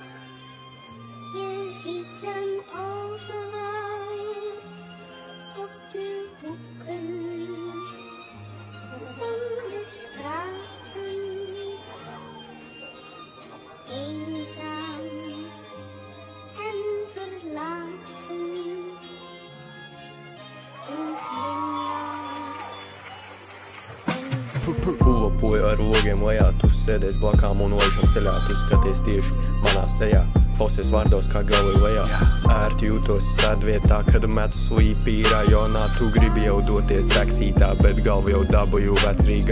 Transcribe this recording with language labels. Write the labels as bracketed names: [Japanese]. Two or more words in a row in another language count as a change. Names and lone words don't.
[Dutch] Je ziet hem overal, op de hoeken van de straten. Eenzaam en verlaten. Een glimlach. [Latvian] Pulopoju ar logiem lejā, tu sēdies blakām un laižam ceļā, tu skaties tieši manā sejā, klausies vārdos kā Galilejā. Ērti jūtos sēdvietā, kad metu slīpi rajonā, tu gribi jau doties backseatā, bet galvu jau dabūju vecrīgā.